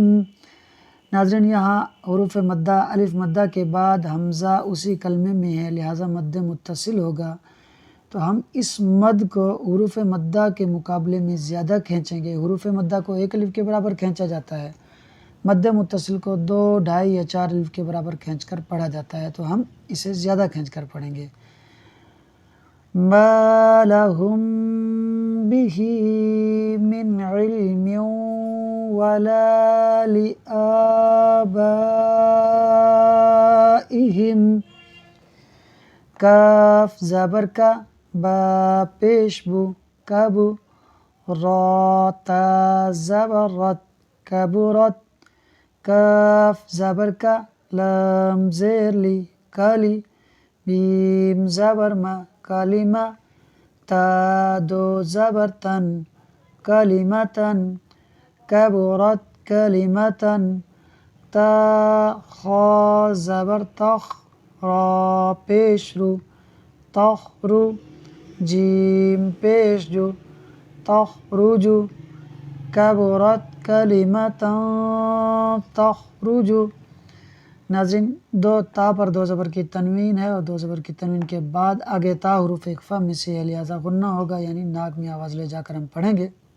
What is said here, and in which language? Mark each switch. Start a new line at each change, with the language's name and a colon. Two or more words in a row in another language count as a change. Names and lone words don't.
Urdu: ناظرین یہاں حروف مدہ، الف مدہ کے بعد حمزہ اسی کلمے میں ہے، لہٰذا مد متصل ہوگا، تو ہم اس مد کو حروف مدہ کے مقابلے میں زیادہ کھینچیں گے۔ حروف مدہ کو ایک الف کے برابر کھینچا جاتا ہے، مد متصل کو 2، 2.5 یا 4 الف کے برابر کھینچ کر پڑھا جاتا ہے، تو ہم اسے زیادہ کھینچ کر پڑھیں گے۔
Arabic: ما لہم بہ من علم ولا لآبائہم۔
Urdu: کاف زبر کا، با پیش بو، کبو، را تا زبر رت، کبرت، کاف زبر کا، لام زیر لی، کالی، میم زبر ما، کلمہ، تا دو زبر تن، کلمتن، کبرت کلمتن، تا خا زبر تخ، را پیش رو، تخرو، جیم پیش جو، تخرجو،
Arabic: کبرت کلمتن تخرجو۔
Urdu: ناظرین دو تا پر دو زبر کی تنوین ہے، اور دو زبر کی تنوین کے بعد آگے تا حروف اخفاء میں سے ہے، لہٰذا غنہ ہوگا، یعنی ناک میں آواز لے جا کر ہم پڑھیں گے۔